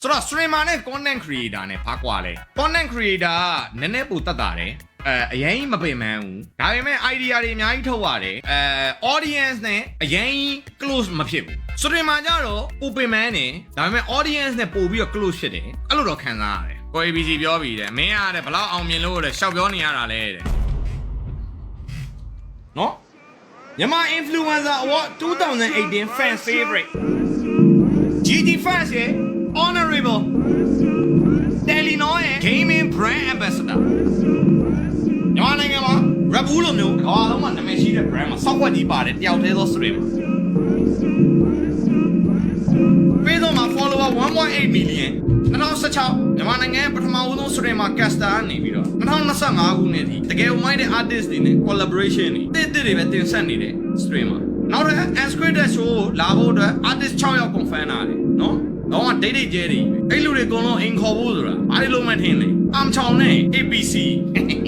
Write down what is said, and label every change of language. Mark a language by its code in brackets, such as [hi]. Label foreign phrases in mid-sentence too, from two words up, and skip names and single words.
[my] ဆိုတော့ streamer နဲ့ [en] content creator [my] နဲ့ဘာကွာလဲ [en] content creator [my] ကနည်းနည်းပိုတက်တာတယ်အရင်မပင်ပန်းဘူးဒါပေမဲ့ idea တွေအများကြီးထုတ်ရတယ်audience နဲ့အရင် close မဖြစ်ဘူး streamer ကြတော့ပိုပင်ပန်းနေဒါပေမဲ့ audience နဲ့ပို့ပြီးတော့ close ဖြစ်တယ်အဲ့လိုတော့ခံစားရတယ်ကို ABC ပြောပြီးတယ်မင်းရတယ်ဘလောက်အောင်မြင်လို့လဲရှောက်ပြောနေရတာလဲတဲ့ နော်မြန်မာ [en] influencer award 2018 fan favorite GT fans [my] ရဲ့ honorable Telenor ရဲ့ [en] gaming brand ambassador [my] မြန်မာနိုင်ငံမှာ Red Bull လိုမျိုးကမ္ဘာလုံးမှာနာမည်ရှိတဲ့ brand မှာစောက်ွက်ကြီးပါတယ်တယောက်တည်းသော streamer Facebook မှာ [en] follower 1.8 million [my] 2016မြန်မာနိုင်ငံရဲ့ပထမဦးဆုံး [en] streamer caster [my] ကနေပြီးတော့2025ခုနှစ်ထိတကယ်မိုက်တဲ့ artist တွေနဲ့ collaboration တွေတွေပဲတင်ဆက်နေတဲ့ streamer နောက်ထပ် [en] unscripted show [my] လာဖို့အတွက် artist 6 ယောက် confirm လာတယ်နော်တော့ဒိတ်ကျဲတွေအဲ့လူတွေအကုန်လုံးအိမ်ခေါ်ဖို့ဆိုတာဘာလို့လုံးမထင်လဲအမ်ချောင်နဲ့ APC